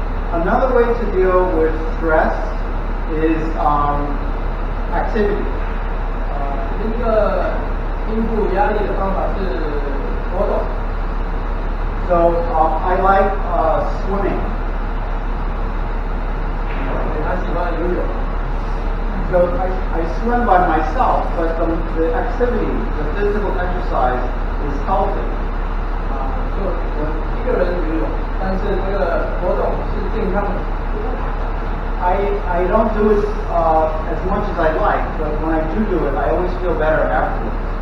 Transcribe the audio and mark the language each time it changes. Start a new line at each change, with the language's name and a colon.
English: Another way to deal with stress is activity.
Chinese: 一个应付压力的方法是活动。
English: So I like swimming.
Chinese: 他喜欢游泳。
English: So I swim by myself, but the activity, the physical exercise is healthy.
Chinese: 就我一个人游泳，但是这个活动是健康的。
English: I don't do it as much as I like, but when I do it, I always feel better afterwards.